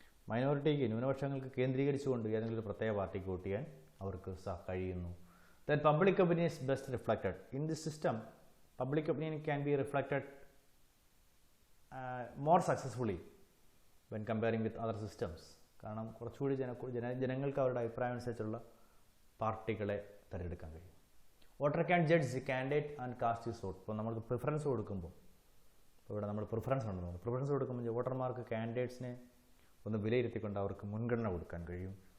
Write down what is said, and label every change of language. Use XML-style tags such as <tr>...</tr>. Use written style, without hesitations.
<ml>മൈനോറിറ്റിക്ക്, ന്യൂനപക്ഷങ്ങൾക്ക് കേന്ദ്രീകരിച്ചുകൊണ്ട് ഏതെങ്കിലും ഒരു പ്രത്യേക പാർട്ടിക്ക് വോട്ട് ചെയ്യാൻ അവർക്ക് കഴിയുന്നു.</ml> <en>Then public opinion is best reflected. In this system, public opinion can be reflected more successfully when comparing with other systems.</en> <ml>കാരണം കുറച്ചുകൂടി ജനങ്ങൾക്ക് അവരുടെ അഭിപ്രായം അനുസരിച്ചുള്ള പാർട്ടികളെ തിരഞ്ഞെടുക്കാൻ കഴിയും.</ml> <en>Voter can judge the candidate and cast his vote.</en> <ml>ഇപ്പോൾ നമ്മൾ പ്രിഫറൻസ് കൊടുക്കുമ്പോൾ, ഇപ്പോൾ ഇവിടെ നമ്മൾ പ്രിഫറൻസ് ഉണ്ടെന്ന് പ്രിഫറൻസ് കൊടുക്കുമ്പോൾ വോട്ടർമാർക്ക് കാൻഡിഡേറ്റ്സിനെ ഒന്ന് വിലയിരുത്തിക്കൊണ്ട് അവർക്ക് മുൻഗണന കൊടുക്കാൻ കഴിയും.</ml>